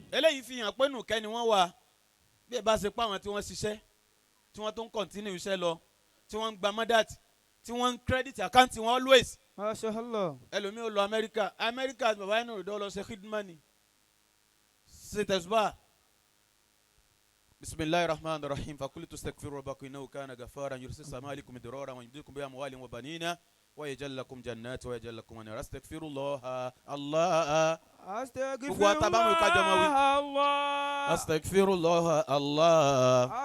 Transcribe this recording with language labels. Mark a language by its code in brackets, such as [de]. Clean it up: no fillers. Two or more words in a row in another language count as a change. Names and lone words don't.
[yo] eléyìí fi hàn pé nù kẹ́ ni wọ́n wà bí ẹ bá ṣe pa àwọn tí wọ́n ṣiṣẹ́ tí wọ́n tó ń kọ̀ntínú iṣẹ́ lọ tí wọ́n ń gba mọ́dàtì tí wọ́n ń [en] credit account [yo] wọn always. [ar] ما شاء الله. [yo] ẹlòmíì ó lọ amẹ́ríkà bàbá yẹn náà lọ ṣe khidmani ṣe tẹ̀síbà. [ar] بسم الله الرحمن الرحيم فقلت استغفروا ربكم انه كان غفارا يرسل السماء عليكم مدرارا ويمددكم باموال وبنين ويجعل لكم جنات ويجعل لكم انهارا استغفر الله الله استغفر الله استغفر الله الله